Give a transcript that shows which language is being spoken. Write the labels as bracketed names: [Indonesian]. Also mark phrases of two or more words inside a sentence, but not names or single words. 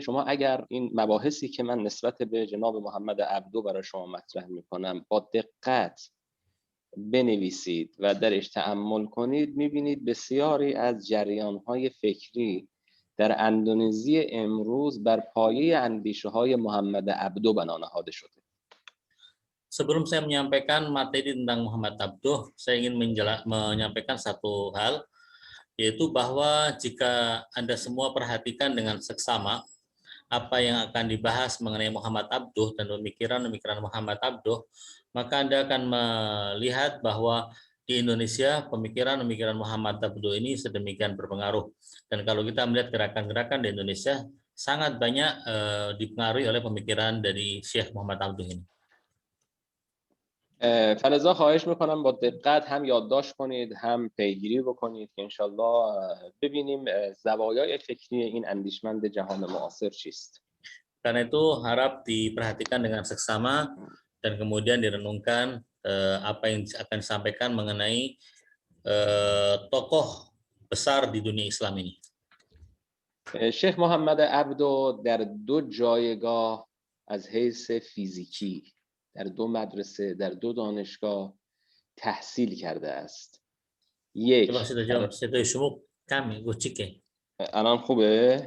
[Persian] شما اگر این مباحثی که من نسبت به جناب محمد عبدو برای شما مطرح میکنم با دقت بنویسید و درش تأمل کنید، میبینید بسیاری از جریان‌های فکری در اندونزی امروز بر پایه اندیشه‌های محمد عبدو بنا نهاده شده. [Indonesian] Sebelum saya menyampaikan materi tentang Muhammad Abduh, saya ingin menyampaikan satu hal, yaitu bahwa jika Anda semua perhatikan dengan seksama apa yang akan dibahas mengenai Muhammad Abduh dan pemikiran-pemikiran Muhammad Abduh, maka Anda akan melihat bahwa di Indonesia pemikiran-pemikiran Muhammad Abduh ini sedemikian berpengaruh. Dan kalau kita melihat gerakan-gerakan di Indonesia, sangat banyak dipengaruhi oleh pemikiran dari Syekh Muhammad Abduh ini. [Persian] فلذا خواهش میکنم با دقت هم یادداشت کنید هم پیگیری بکنید که انشالله ببینیم زوایای فکری این اندیشمند جهان معاصر چیست. [Indonesian] Karena itu harap diperhatikan dengan seksama dan kemudian direnungkan apa yang akan disampaikan mengenai tokoh besar di dunia Islam ini. [Persian] شیخ محمد عبدو در دو جایگاه از حیث فیزیکی در دو مدرسه در دو دانشگاه تحصیل کرده است. یک الان خوبه؟